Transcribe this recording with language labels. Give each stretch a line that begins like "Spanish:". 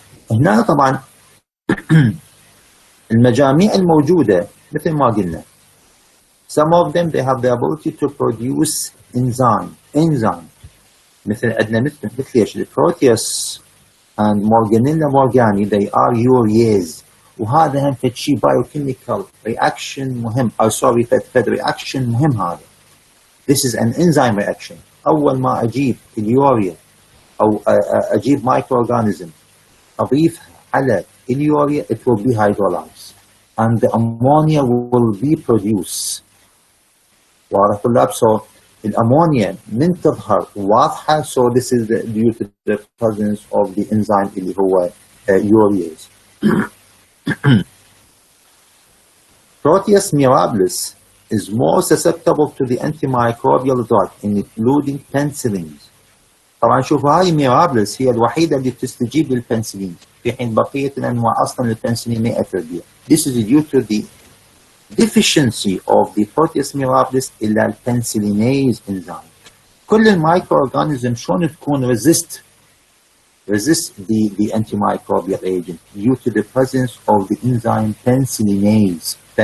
Arabic: هنا طبعا المجاميع الموجودة مثل ما قلنا
English: some of them they have the ability to produce enzyme
Arabic: مثل عندنا مثل ايش؟ البروتيوس and Morganella morgani
English: they are urease،
Arabic: وهذا هم فد شيء
English: biochemical reaction
Arabic: مهم فد reaction مهم هذا.
English: This is an enzyme reaction.
Arabic: أول ما أجيب اليوريا أو أجيب microorganism أضيفها على اليوريا
English: it will be hydrolyzed and the ammonia will be produced.
Arabic: واضح طلاب؟
English: so
Arabic: الأمونيا من تظهر واضحة
English: so this is due to the presence of the enzyme
Arabic: اللي هو
English: urease. Proteus mirabilis is more susceptible to the antimicrobial drug including penicillins.
Arabic: طبعا شوفوا هاي ميرابلس هي الوحيدة اللي تستجيب للبنسلين في حين بقية الأنواع أصلا البنسلين ما يأثر بها.
English: This is due to the deficiency of the Proteus mirabilis
Arabic: إلا البنسلينيز
English: enzyme.
Arabic: كل المايكرو أورجانيزم شلون تكون
English: resist the antimicrobial agent due to the presence of the enzyme penicillinase.